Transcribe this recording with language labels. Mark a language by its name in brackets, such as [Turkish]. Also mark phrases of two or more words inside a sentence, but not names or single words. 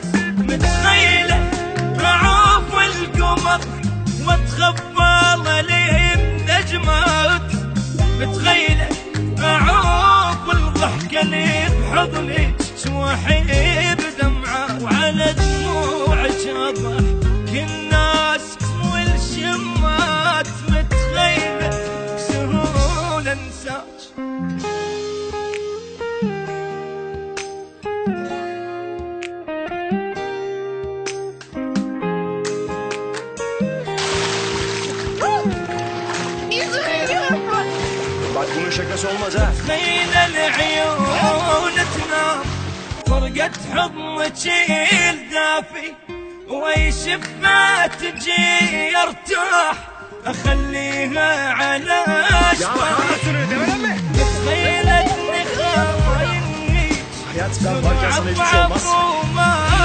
[Arabic] متخيلة اعوف القمر واتخبى لي بنجمات، متخيلة اعوف الضحكة لي بحضنك واحب دمعات. وعلى دموعك اضحك الناس والشمات، متخيلة بسهولة انساك. [Turkish] Bak bunun şakası olmaz ha. [Arabic] متخيلة العيون تنام فرقة حضنك الدافي، ويشفة تجي ارتاح اخليها على شفاي. متخيلة اني خاينك [Turkish] Hayat ben varken sana hiçbir şey olmaz.